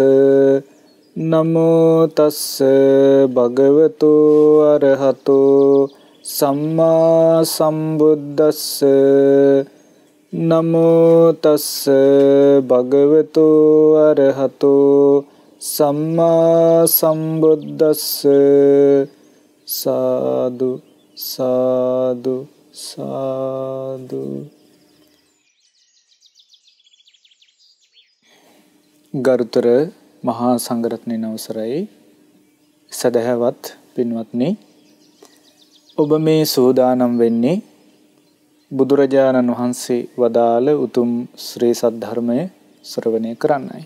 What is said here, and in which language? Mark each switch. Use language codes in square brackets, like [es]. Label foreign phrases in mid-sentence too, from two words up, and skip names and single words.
[pi] නමෝ තස්ස භගවතු අරහතෝ සම්මා සම්බුද්දස්ස නමෝ තස්ස භගවතු අරහතෝ සම්මා සම්බුද්දස්ස සාදු සාදු සාදු. [si] ගරුතර මහා සංඝරත්නයන් අවසරයි, සදහවත් පින්වත්නි, ඔබ මේ සෝදානම් වෙන්නේ බුදුරජාණන් වහන්සේ වදාළ උතුම් ශ්‍රී සද්ධර්මය ශ්‍රවණය කරන්නයි.